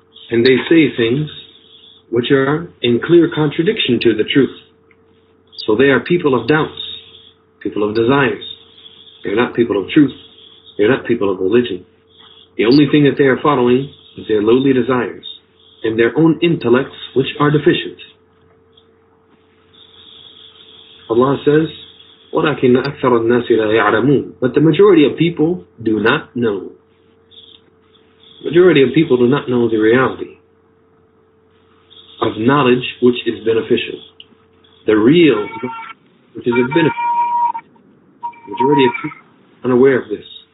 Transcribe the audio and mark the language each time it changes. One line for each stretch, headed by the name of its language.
English: And they say things which are in clear contradiction to the truth. So they are people of doubts, people of desires. They're not people of truth. They're not people of religion. The only thing that they are following is their lowly desires and their own intellects which are deficient.
Arabic: Allah says, وَلَكِنَّ أَكْثَرَ النَّاسِ لَا يَعْلَمُونَ.
English: But the majority of people do not know. Majority of people do not know the reality of knowledge which is beneficial. The real which is a benefit. Majority of people are unaware of this.